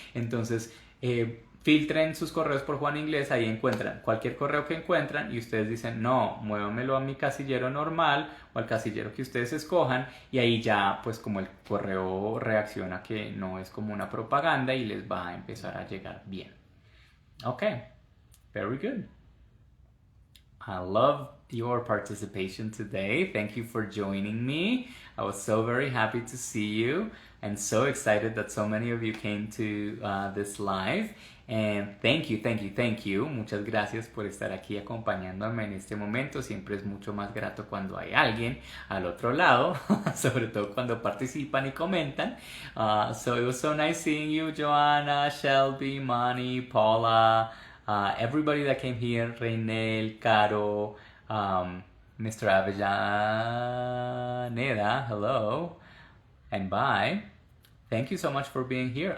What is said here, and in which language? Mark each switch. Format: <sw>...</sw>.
<es>Entonces, filtren sus correos por Juan Inglés, ahí encuentran cualquier correo que encuentran y ustedes dicen, no, muévamelo a mi casillero normal o al casillero que ustedes escojan y ahí ya, pues como el correo reacciona que no es como una propaganda y les va a empezar a llegar bien.</es> <en>Ok, very good. I love your participation today. Thank you for joining me. I was so very happy to see you and so excited that so many of you came to this live. And thank you.</en> <es>Muchas gracias por estar aquí acompañándome en este momento. Siempre es mucho más grato cuando hay alguien al otro lado, sobre todo cuando participan y comentan.</es> <en>So it was so nice seeing you, Joanna, Shelby, Mani, Paula, everybody that came here, Reynel, Caro, Mr. Avellaneda, hello, and bye. Thank you so much for being here.</en>